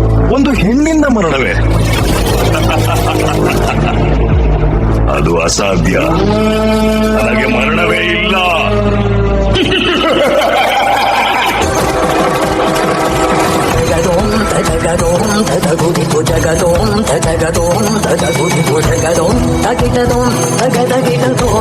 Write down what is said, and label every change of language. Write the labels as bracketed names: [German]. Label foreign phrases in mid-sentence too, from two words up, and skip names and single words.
[Kannada] ಒಂದು ಹೆಣ್ಣಿಂದ ಮರಣವೇ? ಅದು ಅಸಾಧ್ಯ. ನನಗೆ ಮರಣವೇ ಇಲ್ಲ. ಜಗದೋಂ ತದಗುದಿತು ಜಗದೋಂ ತದಗದೋಂ ತದಗುದಿತು ಜಗದೋಂ ತಗಿಟದೋಂ ತಗದಗಿಟದೋಂ